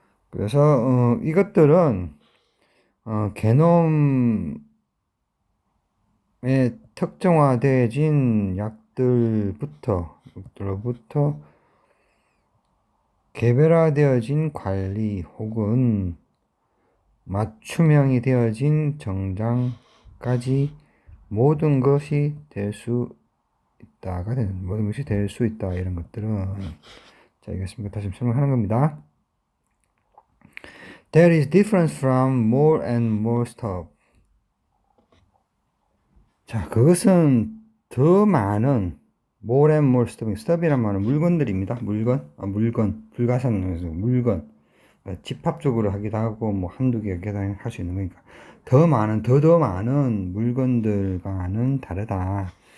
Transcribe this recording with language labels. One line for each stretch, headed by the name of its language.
Korean: 그래서 이것들은 게놈에 특정화되어진 약들로부터 개별화되어진 관리 혹은 맞춤형이 되어진 정장까지 모든 것이 될 수 있다가 되는, 모든 것이 될 수 있다, 이런 것들은. 자, 알겠습니까? 다시 설명하는 겁니다.
English: There is difference from more and more stuff.
Korean: 자, 그것은 더 많은
English: more and more stuff.
Korean: stuff이란 말은 물건들입니다. 물건, 불가산에서 물건. 집합적으로 하기도 하고 뭐 한두 개 할 수 있는 거니까 더 많은 물건들과는 다르다.